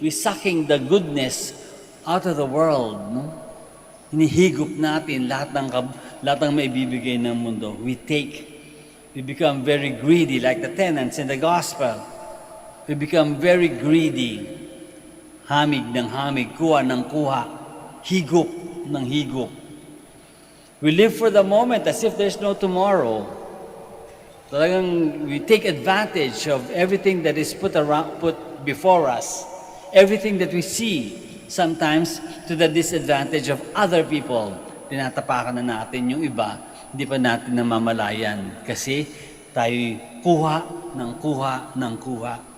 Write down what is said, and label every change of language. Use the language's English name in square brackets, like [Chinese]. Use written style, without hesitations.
[English] We sucking the goodness out of the world. No? [Filipino] Hinihigop natin lahat ng maibibigay ng mundo. [English] We take. We become very greedy like the tenants in the gospel. We become very greedy. [Filipino] Hamig ng hamig, kuha ng kuha, higop ng higop. [English] We live for the moment as if there's no tomorrow. [Filipino] Talagang [English] we take advantage of everything that is put before us, everything that we see, sometimes to the disadvantage of other people. [Filipino] Tinatapakan na natin yung iba, hindi pa natin namamalayan kasi tayo kuha ng kuha ng kuha.